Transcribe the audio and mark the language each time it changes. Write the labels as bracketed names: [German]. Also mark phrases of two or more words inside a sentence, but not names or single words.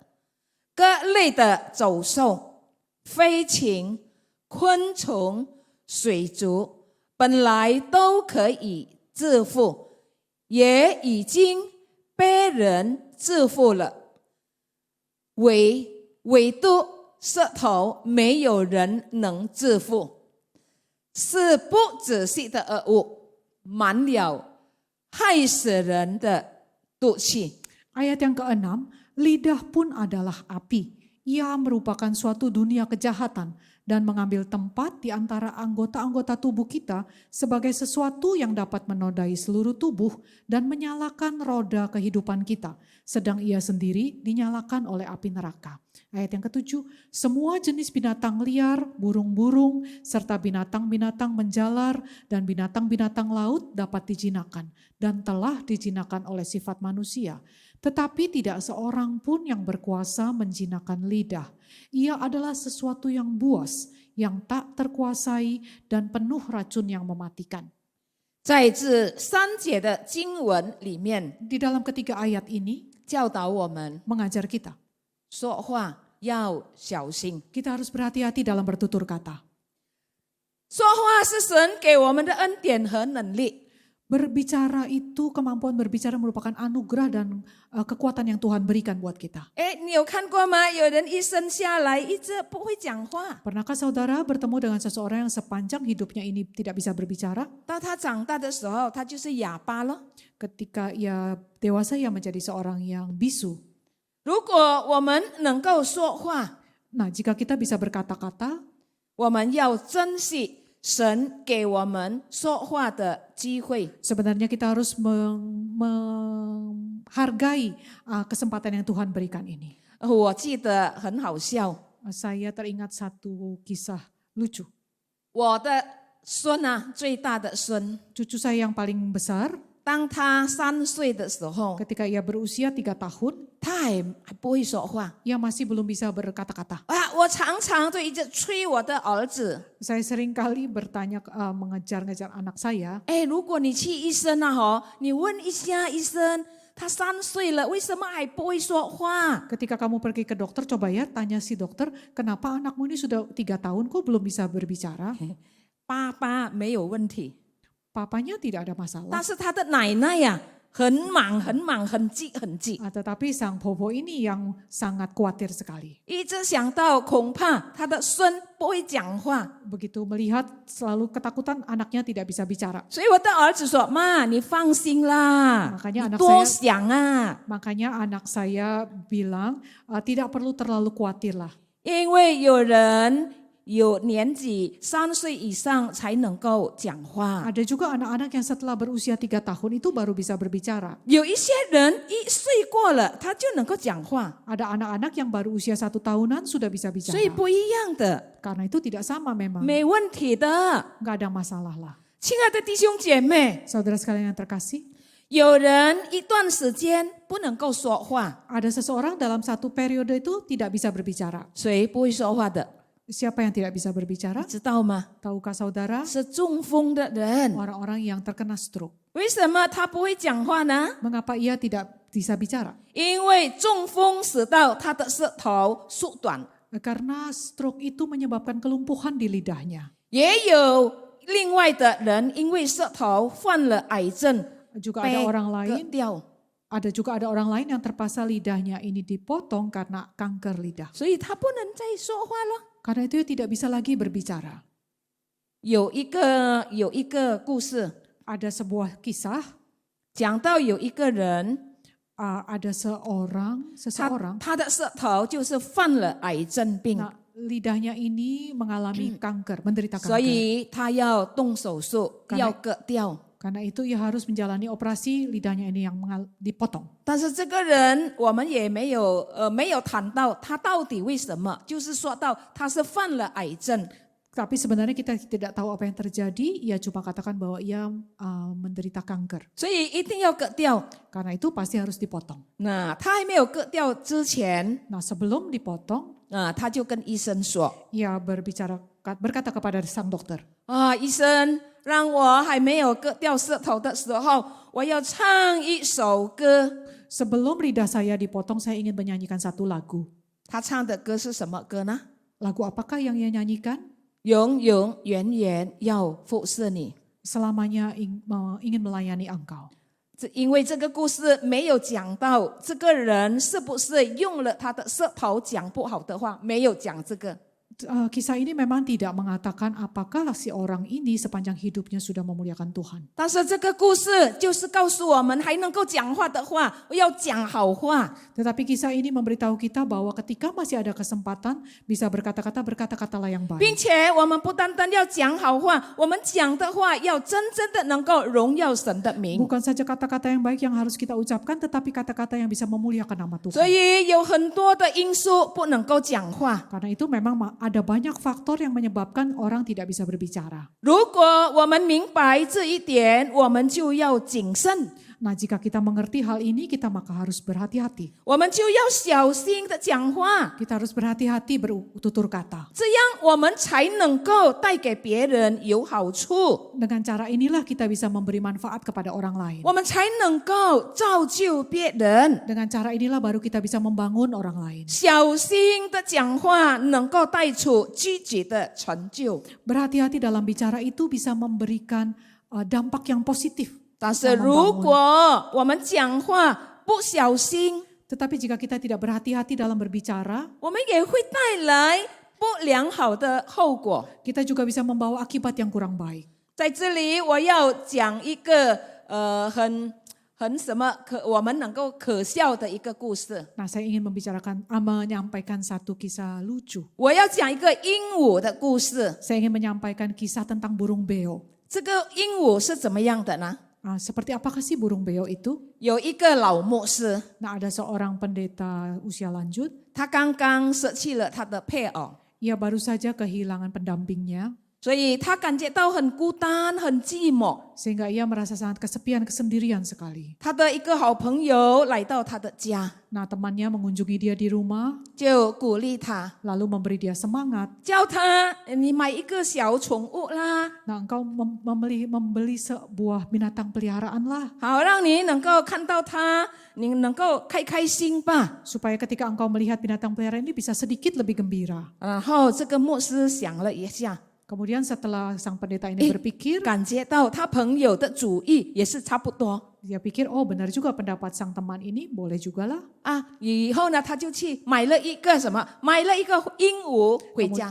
[Chinese] 各类的走兽、飞禽、昆虫、水族，本来都可以致富，也已经被人致富了，唯独舌头没有人能致富，是不仔细的恶物，满了害死人的毒气。 [Indonesian] Ayat yang ke-6, lidah pun adalah api. Ia merupakan suatu dunia kejahatan dan mengambil tempat di antara anggota-anggota tubuh kita sebagai sesuatu yang dapat menodai seluruh tubuh dan menyalakan roda kehidupan kita, sedang ia sendiri dinyalakan oleh api neraka. Ayat yang ketujuh, semua jenis binatang liar, burung-burung, serta binatang-binatang menjalar dan binatang-binatang laut dapat dijinakan dan telah dijinakan oleh sifat manusia. Tetapi tidak seorang pun yang berkuasa menjinakan lidah. Ia adalah sesuatu yang buas, yang tak terkuasai dan penuh racun yang mematikan. [Chinese] 在这3节的经文里面， [Indonesian] Di dalam ketiga ayat ini [Chinese] 教导我们 [Indonesian] mengajar kita, [Chinese] 说话要小心。 [Indonesian] kita harus berhati-hati dalam bertutur kata. [Chinese] 说话是神给我们的恩典和能力， [Indonesian] Berbicara itu, kemampuan berbicara merupakan anugerah dan kekuatan yang Tuhan berikan buat kita. [Chinese] 你有看过吗？有人一生下来一直不会讲话， [Indonesian] Pernahkah saudara bertemu dengan seseorang yang sepanjang hidupnya ini tidak bisa berbicara? [Chinese] 到他长大的时候，他就是哑巴了。 [Indonesian] Ketika ia dewasa, ia menjadi seorang yang bisu. [Chinese] 如果我们能够说话， [Indonesian] Nah, jika kita bisa berkata-kata, [Chinese] 我们要珍惜神给我们说话的机会。 [Indonesian] sebenarnya kita harus menghargai kesempatan yang Tuhan berikan ini. [Chinese] 我记得很好笑， [Indonesian] Saya teringat satu kisah lucu. [Chinese] 我的孙啊，最大的孙， [Indonesian] Cucu saya yang paling besar, [Chinese] 当他3岁的时候， [Indonesian] ketika ia berusia 3 tahun, [Chinese] 他还不会说话 [Indonesian] ia masih belum bisa berkata-kata. 啊！ [Chinese] 我常常就一直催我的儿子， [Indonesian] Saya sering kali bertanya, mengejar-ngejar anak saya, [Chinese] 如果你去医生啊，你问一下医生，他3岁了，为什么还不会说话？ [Indonesian] ketika kamu pergi ke dokter, coba ya tanya si dokter, kenapa anakmu ini sudah 3 tahun kok belum bisa berbicara? [Chinese] 爸爸没有问题， [Indonesian] Papanya tidak ada [Chinese] 但 [Indonesian] masalah. [Chinese] 是他的奶奶呀、很忙很忙，很急很急， [Indonesian] Tetapi sang bobo ini yang sangat khawatir sekali. [Chinese] 一直想到恐怕他的孙不会讲话， [Indonesian] Begitu melihat selalu ketakutan anaknya tidak bisa bicara. [Chinese] 所以我的儿子说：“妈，你放心啦， [Indonesian] Makanya [Chinese] 你 [Indonesian] anak [Chinese] 多 [Indonesian] saya [Chinese] 想啊， [Indonesian] Makanya anak saya bilang, tidak perlu terlalu khawatir lah. [Chinese] 因为有人有年纪3岁以上才能够讲话， [Indonesian] Ada juga anak-anak yang setelah berusia 3 tahun itu baru bisa berbicara. [Chinese] 有一些人1岁过了他就能够讲话， [Indonesian] Ada anak-anak yang baru usia 1 tahunan sudah bisa [Chinese] 所 [Indonesian] bicara. [Chinese] 以不一样的， [Indonesian] Karena itu tidak sama memang. [Chinese] 没问题的。 [Indonesian] Nggak ada masalah lah. [Chinese] 亲爱的弟兄姐妹， [Indonesian] Saudara sekalian yang terkasih, [Chinese] 有人一段时间不能够说话， [Indonesian] ada seseorang dalam satu periode itu tidak bisa berbicara. [Chinese] 谁不会说话的？ [Indonesian] Siapa yang tidak bisa berbicara? [Chinese] 知道吗？ [Indonesian] Tahukah saudara? [Chinese] 是中风的人。 [Indonesian] Orang-orang yang terkena stroke. [Chinese] 为什么他不会讲话呢？ [Indonesian] Mengapa ia tidak bisa bicara? [Chinese] 因为中风使到他的舌头缩短， [Indonesian] Karena stroke itu menyebabkan kelumpuhan di lidahnya. [Chinese] 也有另外的人因为舌头患了癌症， [Indonesian] Juga [Chinese] 被 [Indonesian] ada orang [Chinese] 割 [Indonesian] lain [Chinese] 掉， [Indonesian] juga ada orang lain yang terpaksa lidahnya ini dipotong karena kanker lidah. [Chinese] 所以他不能再说话了。 [Indonesian] Karena itu ia tidak bisa lagi berbicara. [Chinese] 有一个故事， [Indonesian] Ada sebuah kisah, [Chinese] 讲到有一个人， [Indonesian] ada seseorang, [Chinese] 他的舌头就是犯了癌症病， [Indonesian] nah, lidahnya ini mengalami kanker, menderita [Chinese] 所 [Indonesian] kanker. [Chinese] 以他要动手术， [Indonesian] Karena- [Chinese] 要割掉。 [Indonesian] Karena itu ia harus menjalani operasi lidahnya ini yang dipotong. [Chinese] 但是这个人我们也没有谈到他到底为什么，就是说到他是犯了癌症， [Indonesian] Tapi sebenarnya kita tidak tahu apa yang terjadi, ia cuma katakan bahwa ia menderita kanker. [Chinese] 所以一定要割掉。 [Indonesian] Karena itu pasti harus dipotong. [Chinese] 那他还没有割掉之前， [Indonesian] Nah, sebelum dipotong, [Chinese] 他就跟医生说 [Indonesian] ia berkata kepada sang dokter, [Chinese] 医生，让我还没有割掉舌头的时候，我要唱一首歌。 [Indonesian] sebelum lidah saya dipotong, saya ingin menyanyikan satu lagu. [Chinese] 他唱的歌是什么歌呢？ [Indonesian] Lagu apakah yang ia nyanyikan? [Chinese] 永永远远要服侍你。 [Indonesian] Selamanya ingin melayani engkau. [Chinese] 因为这个故事没有讲到这个人是不是用了他的舌头讲不好的话，没有讲这个。 [Indonesian] Kisah ini memang tidak mengatakan apakah si orang ini sepanjang hidupnya sudah memuliakan Tuhan. [Chinese] 但是这个故事就是告诉我们，还能够讲话的话，要讲好话。 [Indonesian] Tetapi kisah ini memberitahu kita bahwa ketika masih ada kesempatan bisa berkata-katalah yang [Chinese] 并 [Indonesian] baik. [Chinese] 且我们不单单要讲好话，我们讲的话要真正的能够荣耀神的名。 [Indonesian] Bukan saja kata-kata yang baik yang harus kita ucapkan, tetapi kata-kata yang bisa memuliakan nama [Chinese] 所 [Indonesian] Tuhan. [Chinese] 以有很多的因素不能够讲话。 [Indonesian] Karena itu memang ada banyak faktor yang menyebabkan orang tidak bisa berbicara. [Chinese] 如果我们明白这一点，我们就要谨慎， [Indonesian] Nah, jika kita mengerti hal ini, kita maka harus berhati-hati. [Chinese] 我们就要小心的讲话， [Indonesian] Kita harus berhati-hati bertutur kata. [Chinese] 这样我们才能够带给别人有好处， [Indonesian] Dengan cara inilah kita bisa memberi manfaat kepada orang lain. [Chinese] 我们才能够造就别人。 [Indonesian] Dengan cara inilah baru kita bisa membangun orang lain. [Chinese] 小心的讲话能够带出积极的成就， [Indonesian] Berhati-hati dalam bicara itu bisa memberikan dampak yang positif. [Chinese] 但是如果我们讲话不小心， [Indonesian] Tetapi jika kita tidak berhati-hati dalam berbicara, [Chinese] 我们也会带来不良好的后果。 [Indonesian] kita juga bisa membawa akibat yang kurang baik. [Chinese] 在这里，我要讲一个我们能够可笑的一个故事。 [Indonesian] Nah, saya ingin menyampaikan satu kisah lucu. [Chinese] 我要讲一个鹦鹉的故事。 [Indonesian] Saya ingin menyampaikan kisah tentang burung beo. [Chinese] 这个鹦鹉是怎么样的呢？ [Indonesian] Seperti apakah sih burung beo itu? [Chinese] 有一个老牧师， [Indonesian] Nah, ada seorang pendeta usia lanjut. [Chinese] 他刚刚舍弃了他的配偶， [Indonesian] Ia baru saja kehilangan pendampingnya, [Chinese] 所以他感觉到很孤单、很寂寞。 [Indonesian] sehingga ia merasa sangat kesepian, kesendirian sekali. [Chinese] 他的一个好朋友来到他的家， [Indonesian] Nah, temannya mengunjungi dia di rumah, [Chinese] 就鼓励他， [Indonesian] lalu memberi dia semangat. [Chinese] 叫他你买一个小宠物啦， [Indonesian] Nah, engkau membeli sebuah binatang peliharaan lah, [Chinese] 好让你能够看到它，你能够开开心吧。 [Indonesian] supaya ketika engkau melihat binatang peliharaan ini bisa sedikit lebih gembira. [Chinese] 然后这个牧师想了一下， [Indonesian] Kemudian setelah sang pendeta ini berpikir, [Chinese] 感觉到他朋友的主意也是差不多 [Indonesian] dia pikir, oh benar juga pendapat sang teman ini, boleh juga lah. 啊。 [Chinese] 以后呢，他就去买了一个买了一个鹦鹉回家。